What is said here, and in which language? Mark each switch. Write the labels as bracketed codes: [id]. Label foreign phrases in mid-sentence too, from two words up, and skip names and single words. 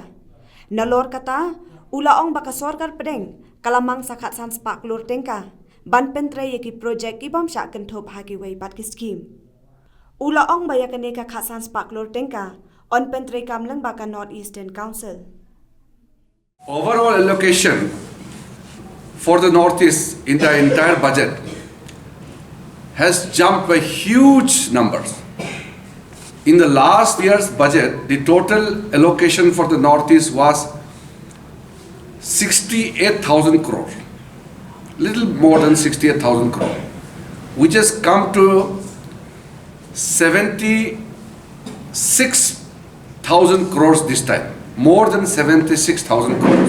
[kha] Nalor kata, ula ong baka Sorkar Pedeng, kalamang sakat sans pak Klur Tyngka, ban Myntri yaki projek ibam syak kentop haki way pat ki scheme. Ula ong baya kaneka kat sans pak Klur Tyngka, on Myntri kamlang baka North Eastern Council. [en] Overall allocation for the Northeast in the entire budget has jumped by huge numbers. In the last year's budget, the total allocation for the Northeast was 68,000 crore, little more than 68,000 crore, which has come to 76,000 crores this time, more than 76,000 crores.